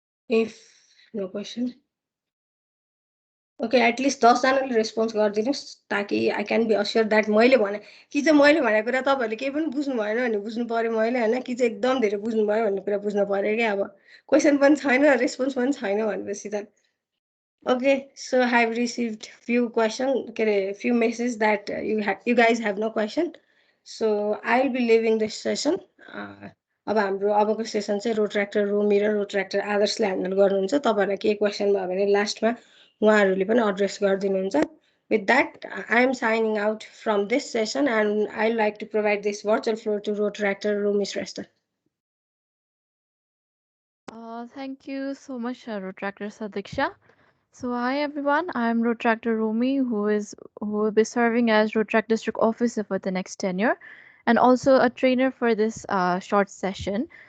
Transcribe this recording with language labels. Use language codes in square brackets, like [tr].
[ne] If no question okay, at least 10 जनाले response गरिदिनुहोस् ताकि [en] I can be assure that [ne] मैले भने कि चाहिँ मैले भनेको कुरा तपाईँहरूले केही पनि बुझ्नु भएन भने बुझ्नु पऱ्यो मैले होइन, कि चाहिँ एकदम धेरै बुझ्नु भयो भन्ने कुरा बुझ्नु पऱ्यो क्या. अब क्वेसन पनि छैन रेस्पोन्स पनि छैन भनेपछि त. [en] Okay, so I have received few few messages that you guys have no question. So I'll be leaving this session. [ne] अब हाम्रो अबको सेसन चाहिँ रोट्र्याक्टर रोमी र रोट्र्याक्टर आदर्शले ह्यान्डल गर्नुहुन्छ. तपाईँहरूलाई केही क्वेसन भयो भने लास्टमा उहाँहरूले पनि एड्रेस गरिदिनुहुन्छ. [en] With that, I am signing out from this session and I'd like to provide this virtual floor to rotractor Romi Shrestha. Thank you so much, Rotractor Sadiksha. So hi everyone, I am Rotractor Romi, who will be serving as Rotract District Officer for the next tenure, and also a trainer for this short session.